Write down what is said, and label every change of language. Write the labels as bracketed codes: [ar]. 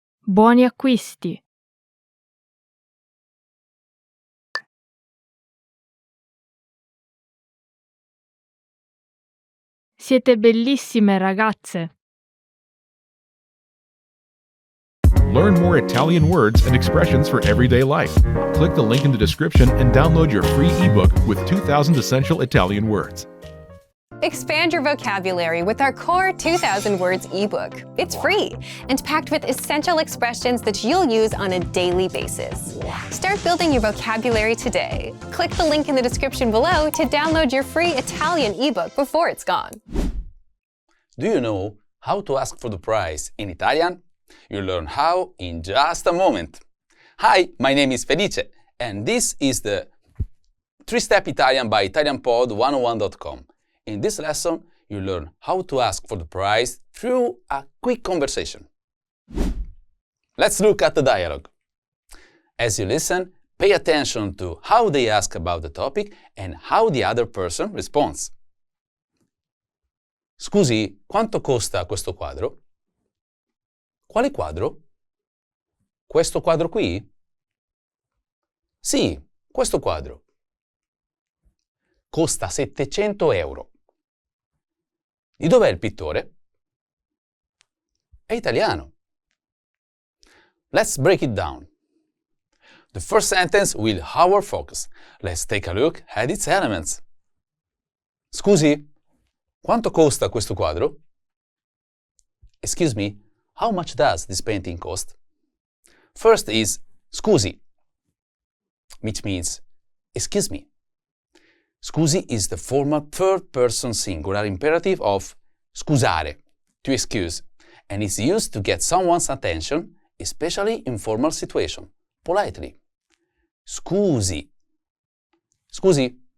[it] Buoni acquisti. Siete bellissime ragazze. [en] Learn more Italian words and expressions for everyday life. Click the link in the description and download your free ebook with 2,000 essential Italian words. Expand your vocabulary with our Core 2000 Words ebook. It's free and packed with essential expressions that you'll use on a daily basis. Start building your vocabulary today. Click the link in the description below to download your free Italian ebook before it's gone. Do you know how to ask for the price in Italian? You'll learn how in just a moment. Hi, my name is Felice, and this is the 3-Step Italian by ItalianPod101.com. In this lesson, you'll learn how to ask for the price through a quick conversation. Let's look at the dialogue. As you listen, pay attention to how they ask about the topic and how the other person responds. [it] Scusi, quanto costa questo quadro? Quale quadro? Questo quadro qui? Sì, questo quadro. Costa 700 euro. Di dov'è il pittore? È italiano. [en] Let's break it down. The first sentence will our focus. Let's take a look at its elements. [it] Scusi, quanto costa questo quadro? [en] Excuse me, how much does this painting cost? First is scusi, which means excuse me. Scusi is the formal third-person singular imperative of scusare, to excuse, and is used to get someone's attention, especially in formal situation, politely. Scusi. Scusi.